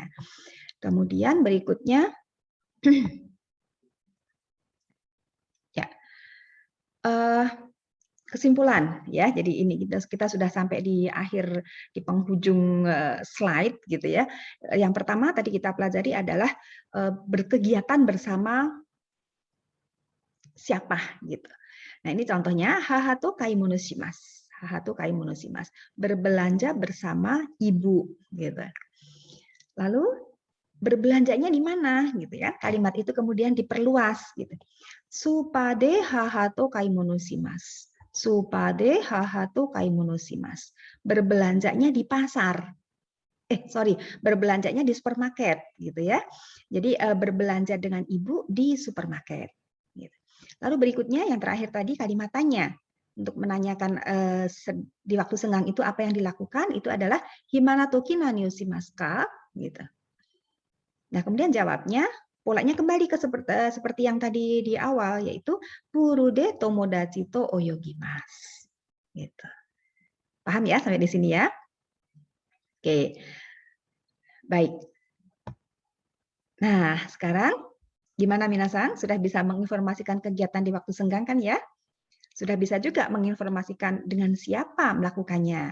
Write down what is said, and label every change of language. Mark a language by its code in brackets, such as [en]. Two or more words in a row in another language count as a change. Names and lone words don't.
[id] Kemudian berikutnya, ya, kesimpulan ya. Jadi ini kita sudah sampai di akhir, di penghujung slide gitu ya. Yang pertama tadi kita pelajari adalah berkegiatan bersama siapa gitu. Nah ini contohnya [ja] 母と買い物します. 母と買い物します. [id] Berbelanja bersama ibu gitu. Lalu berbelanjanya di mana gitu ya. Kalimat itu kemudian diperluas gitu. [ja] スーパーで母と買い物します. スーパーで母と買い物します. [id] Berbelanjanya di pasar. Berbelanjanya di supermarket gitu ya. Jadi berbelanja dengan ibu di supermarket. Gitu. Lalu berikutnya yang terakhir tadi kalimat tanya. Untuk menanyakan di waktu senggang itu apa yang dilakukan, itu adalah [ja] 暇な時何をしますか? [id] Gitu. Nah, kemudian jawabnya, polanya kembali ke seperti yang tadi di awal, yaitu [ja] プールで友達と泳ぎます. [id] Gitu. Paham ya sampai di sini ya? Oke. Baik. Nah, sekarang gimana minasan? Sudah bisa menginformasikan kegiatan di waktu senggang kan ya? Sudah bisa juga menginformasikan dengan siapa melakukannya.